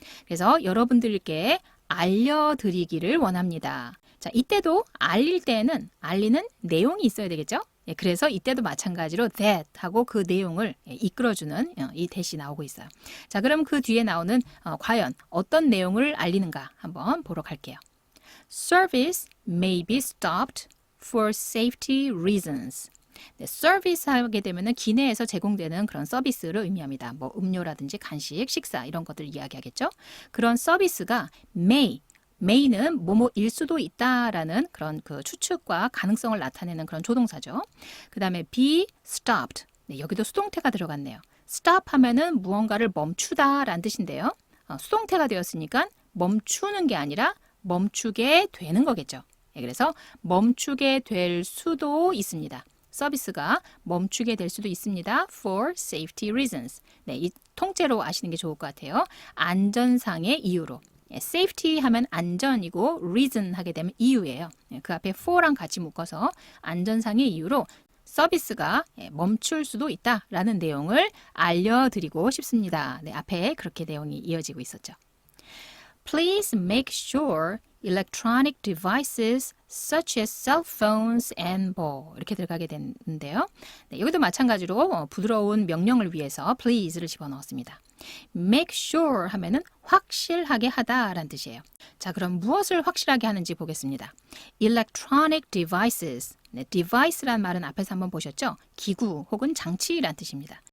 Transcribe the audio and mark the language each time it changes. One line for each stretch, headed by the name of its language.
Korean: 그래서 여러분들께 알려드리기를 원합니다. 자, 이때도 알릴 때는 알리는 내용이 있어야 되겠죠. 예, 그래서 이때도 마찬가지로 that 하고 그 내용을 이끌어주는 이 that이 나오고 있어요. 자, 그럼 그 뒤에 나오는 과연 어떤 내용을 알리는가 한번 보러 갈게요.
English: Service may be stopped for safety reasons.
Korean: 네, 서비스 하게 되면은 기내에서 제공되는 그런 서비스를 의미합니다. 뭐 음료라든지 간식, 식사 이런 것들 이야기하겠죠. 그런 서비스가 may는 뭐뭐일 수도 있다라는 그런 그 추측과 가능성을 나타내는 그런 조동사죠. 그 다음에 be stopped. 네, 여기도 수동태가 들어갔네요. stop 하면은 무언가를 멈추다라는 뜻인데요. 수동태가 되었으니까 멈추는 게 아니라 멈추게 되는 거겠죠. 네, 그래서 멈추게 될 수도 있습니다. 서비스가 멈추게 될 수도 있습니다.
English: For safety reasons.
Korean: 네, 이 통째로 아시는 게 좋을 것 같아요. 안전상의 이유로. safety 하면 안전이고 reason 하게 되면 이유예요. 그 앞에 for랑 같이 묶어서 안전상의 이유로 서비스가 멈출 수도 있다라는 내용을 알려드리고 싶습니다. 네, 앞에 그렇게 내용이 이어지고 있었죠.
English: Please make sure electronic devices such as cell phones and ball
Korean: 이렇게 들어가게 되는데요. 네, 여기도 마찬가지로 부드러운 명령을 위해서 please를 집어넣었습니다. make sure 하면은 확실하게 하다라는 뜻이에요. 자, 그럼 무엇을 확실하게 하는지 보겠습니다.
English: electronic devices.
Korean: 네, device란 말은 앞에서 한번 보셨죠? 기구 혹은 장치란 뜻입니다.